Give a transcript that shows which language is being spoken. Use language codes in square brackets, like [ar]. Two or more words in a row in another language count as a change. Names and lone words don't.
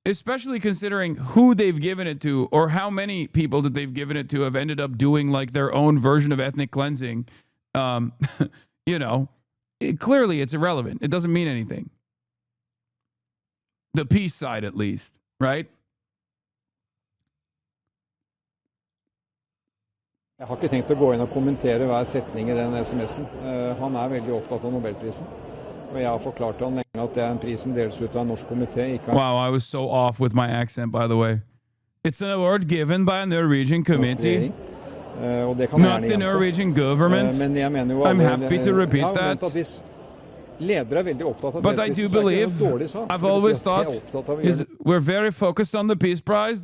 [en] especially considering who they've given it to or how many people that they've given it to have ended up doing like their own version of ethnic cleansing. You know, clearly it's irrelevant. It doesn't mean anything. The peace side, at least, right? [no] Jeg har ikke tenkt å gå inn og kommentere hver setning I den SMS-en. Han veldig opptatt av Nobelprisen. Og jeg har forklart til han lenge at det en pris som deles ut av en norsk komité. [en] Wow, I was so off with my accent, by the way. It's an award given by a Norwegian committee. Not the Norwegian government. I'm happy to repeat that. But I do believe, I've always thought, we're very focused on the Peace Prize.